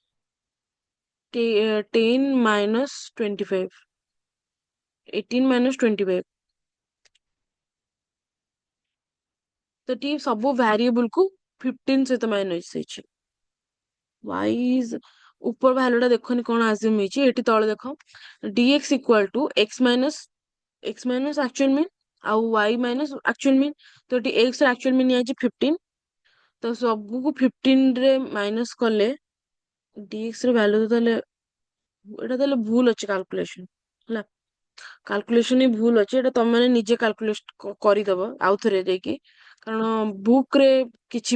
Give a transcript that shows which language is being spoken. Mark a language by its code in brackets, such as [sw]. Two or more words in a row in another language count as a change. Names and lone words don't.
[or] 10 minus 25 18 minus 25 ତ ଏଠି ସବୁ ଭ୍ୟାରିଏବଲ କୁ 15 ସହିତ ମାଇନସ୍ ହେଇଛି [en] y is [or] ଉପର ଭ୍ୟାଲୁ ଟା ଦେଖନି କଣ ଆଜ୍ୟୁମ୍ ହେଇଛି ଏଠି ତଳେ ଦେଖ [en] dx equal to x minus actual mean [or] ଆଉ [en] y minus actual mean [or] ତ ଏଠି x ର [en] actual mean [or] ନିଆଯାଇଛି 15 ତ ସବୁକୁ 15 ରେ ମାଇନସ୍ କଲେ dx ର ଭ୍ୟାଲୁ ତାହେଲେ ଏଟା ତାହେଲେ ଭୁଲ ଅଛି କାଲକୁଲେସନ ହେଲା କାଲକୁଲେସନ ହିଁ ଭୁଲ ଅଛି ଏଟା ତମେ ମାନେ ନିଜେ କାଲକୁଲେଟ କରିଦବ ଆଉ ଥରେ ଯାଇକି କାରଣ ବୁକ୍ ରେ କିଛି